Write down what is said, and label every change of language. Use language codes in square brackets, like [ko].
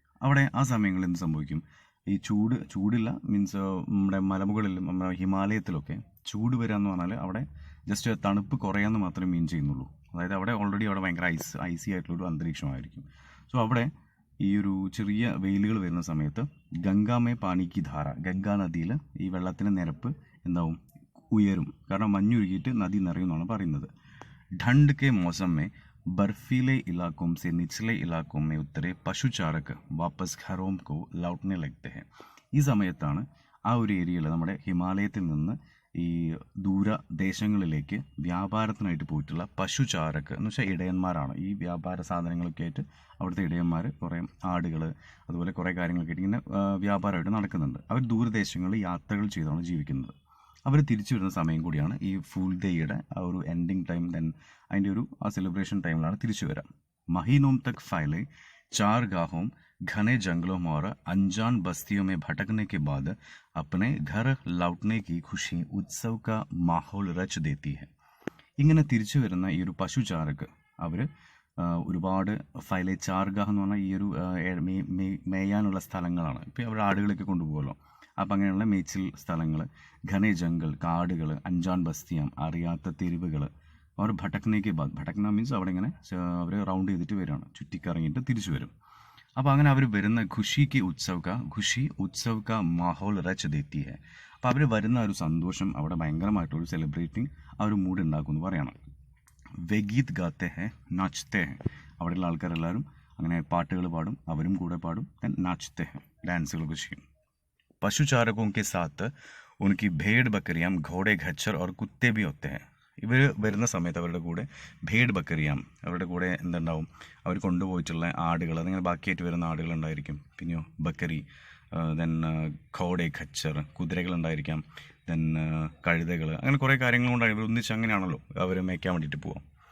[ml] അവിടെ ആ സമയങ്ങളിൽ എന്ത് സംഭവിക്കും? ഈ ചൂടില്ല മീൻസ് നമ്മുടെ മലമുകളിലും നമ്മുടെ ഹിമാലയത്തിലൊക്കെ ചൂട് വരിക എന്ന് പറഞ്ഞാൽ അവിടെ ജസ്റ്റ് തണുപ്പ് കുറയാമെന്ന് മാത്രമേ മീൻ ചെയ്യുന്നുള്ളൂ. അതായത് അവിടെ ഓൾറെഡി അവിടെ ഭയങ്കര ഐസി ആയിട്ടുള്ളൊരു അന്തരീക്ഷമായിരിക്കും. സോ അവിടെ ഈ ഒരു ചെറിയ വെയിലുകൾ വരുന്ന സമയത്ത് [hi] ഗംഗാമേ പാനിക്ക് ധാര, [ml] ഗംഗാ നദിയിൽ ഈ വെള്ളത്തിൻ്റെ നിരപ്പ് എന്താവും? ഉയരും. കാരണം മഞ്ഞുരുകിയിട്ട് നദി നിറയുമെന്നാണ് പറയുന്നത്. [hi] ठंड के मौसम में बर्फीले इलाकों से निचले इलाकों में उतरे पशुचारक वापस घरों को लौटने लगते हैं. [ml] ഈ സമയത്താണ് ആ ഒരു ഏരിയയിൽ നമ്മുടെ ഹിമാലയത്തിൽ നിന്ന് ഈ ദൂരദേശങ്ങളിലേക്ക് വ്യാപാരത്തിനായിട്ട് പോയിട്ടുള്ള പശുചാരക് എന്ന് വെച്ചാൽ ഇടയന്മാരാണ്. ഈ വ്യാപാര സാധനങ്ങളൊക്കെ ആയിട്ട് അവിടുത്തെ ഇടയന്മാർ കുറേ ആടുകൾ അതുപോലെ കുറേ കാര്യങ്ങളൊക്കെ ആയിട്ട് ഇങ്ങനെ വ്യാപാരമായിട്ട് നടക്കുന്നുണ്ട്. അവർ ദൂരദേശങ്ങളിൽ യാത്രകൾ ചെയ്താണ് ജീവിക്കുന്നത്. അവർ തിരിച്ചു വരുന്ന സമയം കൂടിയാണ് ഈ ഫുൾ ഡേയുടെ ആ ഒരു എൻഡിങ് ടൈം. ദെൻ അതിൻ്റെ ഒരു ആ സെലിബ്രേഷൻ ടൈമിലാണ് തിരിച്ചു വരാം. [hi] മഹീനോം തക് ഫൈലെ चार गाहों घने जंगलों और अनजान बस्तियों में भटकने के बाद अपने घर लौटने की खुशी उत्सव का माहौल रच देती है. [ml] ഇങ്ങനെ തിരിച്ചു വരുന്ന ഈ ഒരു പശുചാരക് അവർ ഒരുപാട് ഫൈലെ ചാർഗാഹ് എന്ന് പറഞ്ഞാൽ ഈ ഒരു മേയാനുള്ള സ്ഥലങ്ങളാണ്. ഇപ്പോൾ അവർ ആടുകളൊക്കെ കൊണ്ടുപോകുമല്ലോ. അപ്പം അങ്ങനെയുള്ള മേച്ചിൽ സ്ഥലങ്ങൾ, [hi] ഘനെ ജംഗൽ [ml] കാടുകൾ, [hi] അഞ്ചാൻ ബസ്തിയാം [ml] അറിയാത്ത തെരുവുകൾ, അവർ [hi] ഭട്ടക്നേക്ക് ബാദ്, [ml] ഭട്ടക്ന മീൻസ് അവിടെ ഇങ്ങനെ അവർ റൗണ്ട് ചെയ്തിട്ട് വരികയാണ്, ചുറ്റിക്കറങ്ങിയിട്ട് തിരിച്ചു വരും. അപ്പോൾ അങ്ങനെ അവർ വരുന്ന ഖുഷിക്ക് [hi] ഉത്സവ് കാ മാഹോൽ റച്ച് ദേത്തി ഹെ. [ml] അപ്പോൾ അവർ വരുന്ന ഒരു സന്തോഷം അവിടെ ഭയങ്കരമായിട്ടൊരു സെലിബ്രേറ്റിംഗ് ആ ഒരു മൂഡ് ഉണ്ടാക്കും എന്ന് പറയണം. [hi] വെഗീത് ഗാത്തെ ഹെ നാച്തേ ഹെ. [ml] അവിടെയുള്ള ആൾക്കാരെല്ലാവരും അങ്ങനെ പാട്ടുകൾ പാടും, അവരും കൂടെ പാടും. ദെൻ [hi] നാച്തേ ഹെ, [ml] ഡാൻസുകളൊക്കെ ചെയ്യും. [hi] പശുചാരകോं के साथ उनकी भेड़ बकरियां घोड़े खच्चर और कुत्ते भी होते हैं. [ml] ഇവർ വരുന്ന സമയത്ത് അവരുടെ കൂടെ [hi] ഭേഡ് ബക്കറിയാം, [ml] അവരുടെ കൂടെ എന്തുണ്ടാവും, അവർ കൊണ്ടുപോയിട്ടുള്ള ആടുകൾ, അതിങ്ങനെ ബാക്കിയായിട്ട് വരുന്ന ആടുകളുണ്ടായിരിക്കും. പിന്നെയോ ബക്കറി, ദെൻ [hi] ഘോഡെ ഖച്ചർ, [ml] കുതിരകളുണ്ടായിരിക്കാം, ദെൻ കഴുതകൾ, അങ്ങനെ കുറേ കാര്യങ്ങൾ കൊണ്ടാണ് ഇവർ ഒന്നിച്ച് അങ്ങനെയാണല്ലോ അവർ മേയ്ക്കാൻ വേണ്ടിയിട്ട് പോവാം.